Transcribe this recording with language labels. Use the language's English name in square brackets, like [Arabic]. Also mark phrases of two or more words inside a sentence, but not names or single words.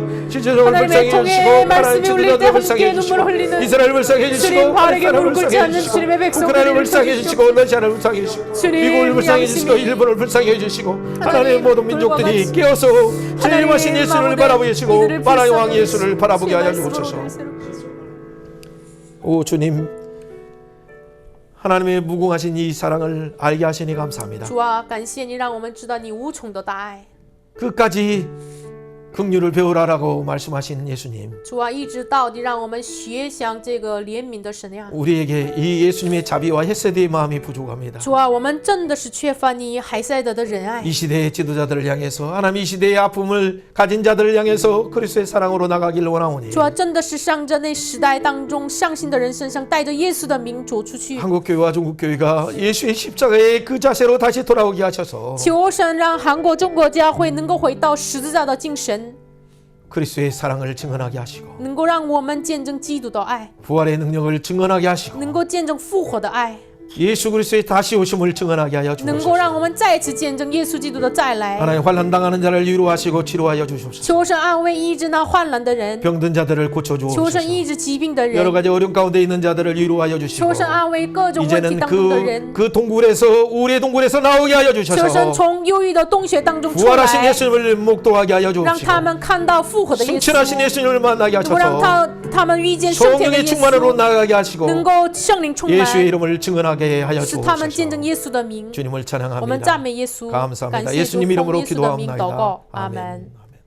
[Korean] 실제적으로 불쌍히 해주시고 하나님 지도자들 불쌍히 해주시고 이스라엘 불쌍히 해주시고 팔레스타인을 불쌍히 해주시고 우크라이나를 불쌍히 해주시고 러시아를 불쌍히 해주시고 미국을 불쌍히 해주시고 일본을 불쌍히 해주시고 하나님의 모든 민족들이 깨어서 재림하신 예수를 바라보시고 만왕의 왕 예수를 바라보게 하여 주옵소서. 오 주님 하나님의 무궁하신 이 사랑을 알게 하시니 감사합니다. [Chinese] 主啊，感谢你让我们知道你无穷的大爱。 [Korean] 끝까지 긍휼을 배우라라고 말씀하신 예수님 [Chinese] 主啊，一直到底让我们学想这个怜悯的神呀。 [Korean] 우리에게 이 예수님의 자비와 헤세드의 마음이 부족합니다. [Chinese] 主啊，我们真的是缺乏你海塞德的仁爱。 [Korean] 이 시대의 지도자들을 향해서 하나님 이 시대의 아픔을 가진 자들을 향해서 그리스도의 사랑으로 나가기를 원하오니 [Chinese] 主啊，真的是向着那时代当中伤心的人身上，带着耶稣的名走出去。 [Korean] 한국교회와 중국교회가 예수의 십자가의 그 자세로 다시 돌아오게 하셔서 [Chinese] 求神让韩国、中国教会能够回到十字架的精神， [Korean] 그리스도의 사랑을 증언하게 하시고 [Chinese] 能够让我们见证基督的爱， [Korean] 부활의 능력을 증언하게 하시고 [Chinese] 能够见证复活的爱， [Korean] 예수 그리스도의 다시 오심을 증언하게 하여 [Chinese] 能够让 [Korean] 주옵소서. [Chinese] 我们再次见证耶稣基督的再来。 [Korean] 하나님 환난 당하는 자를 위로하시고 치료하여 주옵소서. [Chinese] 求神安慰医治那患难的人， [Korean] 병든 자들을 고쳐 [Chinese] 求 [Korean] 주옵소서. [Chinese] 神医治疾病的 [Korean] 여러 [Chinese] 人， [Korean] 가지 어려움 가운데 있는 자들을 위로하여 주시고 [Chinese] 求神安慰各种问题 [Korean] 이제는 [Chinese] 当中的人， [Korean] 그 동굴에서 우리의 동굴에서 나오게 하여 [Chinese] 求神 [Korean] 주셔서 [Chinese] 从忧郁的洞穴当中出 [Korean] 부활하신 [Chinese] 来， [Korean] 예수님을 목도하게 하여 [Chinese] 让 [Korean] 주옵시고 [Chinese] 他们看到复活的耶稣， [Korean] 승천하신 예수님을 만나게 [Chinese] 能够让 [Korean] 하셔서 [Chinese] 他们遇见圣天的 [Korean] 성령의 [Chinese] 耶 [Korean] 충만으로 [Chinese] 稣， [Korean] 나가게 하시고 [Chinese] 能够圣灵充 [Korean] 예수의 [Chinese] 满， [Korean] 이름을 증언하게 하여 [Chinese] 使他们见 [Korean] 주옵소서. [Chinese] 证耶稣的名。 [Korean] 주님을 [Chinese] 我们赞 [Korean] 찬양합니다. [Chinese] 美耶稣， [Korean] 감사합니다. [Chinese] 感谢主， [Korean] 예수님 [Chinese] 奉 [Korean] 이름으로 [Chinese] 耶稣的名祷 [Korean] 기도합니다. [Chinese] 告，阿 [Korean] 아멘. [Chinese] 门。